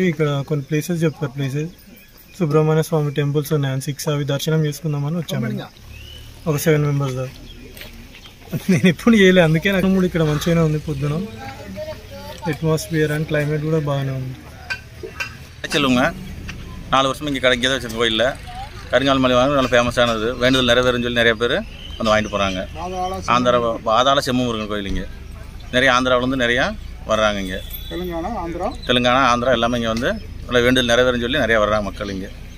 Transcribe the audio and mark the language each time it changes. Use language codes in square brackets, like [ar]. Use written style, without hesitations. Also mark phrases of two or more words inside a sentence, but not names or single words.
[te] ఇక్కడ కొన్ని ప్లేసెస్ చెప్తారు, ప్లేసెస్ సుబ్రహ్మణ్య స్వామి టెంపుల్స్ ఉన్నాయి 6, అవి దర్శనం చేసుకుందామని వచ్చాము. ఒక 7 మెంబర్స్ దాకా. నేను ఎప్పుడు చేయలేదు, అందుకే నాకు కూడా ఇక్కడ మంచిగానే ఉంది. పొద్దున [en] atmosphere and climate [te] కూడా బాగానే ఉంది. [ta] சொல்லுங்க 4 வருஷம் இங்கே இங்கே தான் வச்சுருக்க கோயிலில் கருங்கால் மலை வாங்க நல்ல ஃபேமஸானது. வேண்டுதல் நிறைவேறுன்னு சொல்லி நிறைய பேர் வந்து வாங்கிட்டு போகிறாங்க. ஆந்திரா பாதாள செம்ம முருகன் கோயில் இங்கே நிறைய ஆந்திராவிலேருந்து நிறையா வர்றாங்க. இங்கே தெலுங்கானா ஆந்திரா எல்லாமே இங்கே வந்து நல்ல வேண்டுதல் நிறைவேறுன்னு சொல்லி நிறையா வர்றாங்க மக்கள் இங்கே.